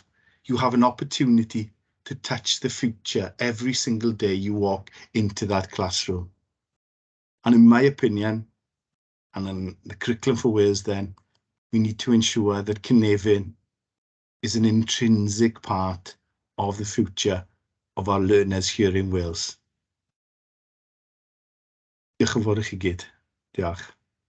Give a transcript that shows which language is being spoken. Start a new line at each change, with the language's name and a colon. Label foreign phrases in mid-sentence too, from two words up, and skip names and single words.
English: You have an opportunity to touch the future every single day you walk into that classroom. And in my opinion, and in the curriculum for Wales then, we need to ensure that Cynefin is an intrinsic part of the future of our learners here in Wales.
Welsh: Diolch yn fawr i chi gyd. Diolch.